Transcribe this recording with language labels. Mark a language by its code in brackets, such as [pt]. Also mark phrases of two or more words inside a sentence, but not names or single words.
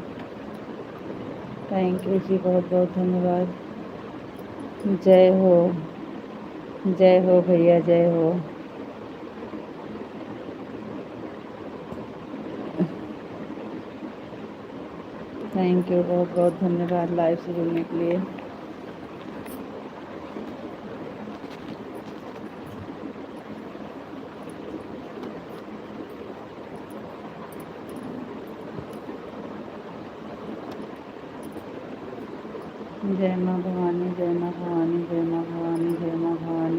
[en] thank you [hi] जी, बहुत बहुत धन्यवाद। जय हो, जय हो भैया, जय हो। [en] thank you, [hi] बहुत बहुत धन्यवाद लाइव से जुड़ने के लिए। जय माँ भवानी, जय माँ भवानी, जय माँ भवानी, जय माँ भवानी।